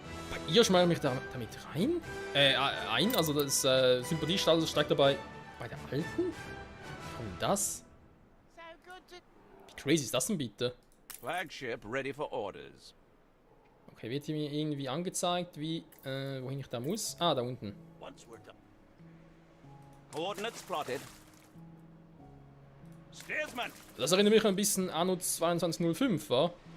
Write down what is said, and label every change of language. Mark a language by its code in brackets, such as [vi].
[de] Bei ihr schmeiße ich mich damit rein? Ein? Also das Sympathiestatus steigt dabei bei der Alten? Warum das? Wie crazy ist das denn bitte? [en] Flagship ready for orders. [de] Okay, wird mir irgendwie angezeigt, wie, wohin ich da muss? Ah, da unten. [en] Once we're done. Coordinates plotted. Steersman! [de] Das erinnert mich ein bisschen an Anno 2205, wa?